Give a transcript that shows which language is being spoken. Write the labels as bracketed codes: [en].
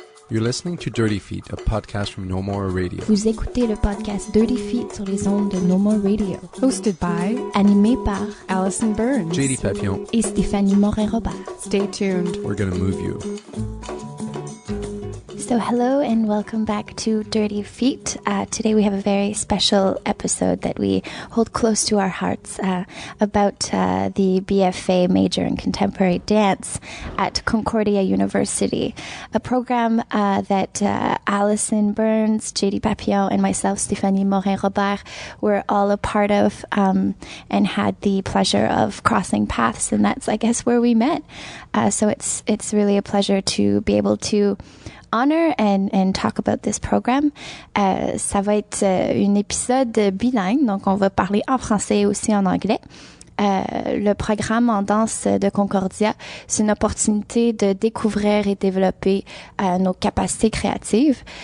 [en] You're listening to Dirty Feet, a podcast from No More Radio. [fr] Vous écoutez le podcast Dirty Feet sur les ondes de No More Radio. [en] Hosted by, [fr] animé par Allison Burns, JD Papillon, et Stéphanie Morin-Robert. [en] Stay tuned. We're gonna move you. So hello and welcome back to Dirty Feet. Today we have a very special episode that we hold close to our hearts about the BFA major in contemporary dance at Concordia University, a program that Allison Burns, JD Papillon, and myself, Stéphanie Morin-Robert, were all a part of and had the pleasure of crossing paths, and that's, I guess, where we met. So it's really a pleasure to be able to honor and talk about this program. [fr] Ça va être un épisode bilingue, donc on va parler en français et aussi en anglais. Le programme en danse de Concordia, c'est une opportunité de découvrir et développer nos capacités créatives.